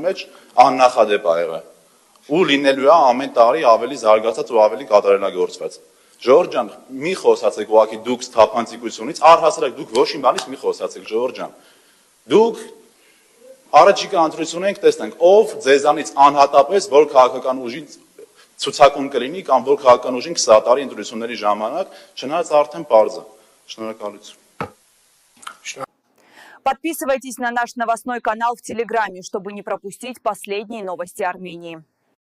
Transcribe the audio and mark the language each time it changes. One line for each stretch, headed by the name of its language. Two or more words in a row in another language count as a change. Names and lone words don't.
Armenian: մեջ աննախադեպ ա եղել։ Ու լինելու է ամեն տարի ավելի զարգացած ու ավելի կատարելագործված։ Ժորժ ջան, մի խոսացեք ուղղակի դուք թափանցիկությունից, առհասարակ դուք ոչ մի բանից մի խոսացեք, Ժորժ ջան։ Դուք առաջիկա ընտրություն ենք տեսնենք, ով ձեզանից անհատապես որ քաղաքական ուժի ցուցակում կլինի կամ որ քաղաքական ուժին կսատարի ընտրությունների ժամանակ, չնայած արդեն պարզ է։ Շնորհակալություն։
Russian: Подписывайтесь на наш новостной канал в Телеграме, чтобы не пропустить последние новости Армении.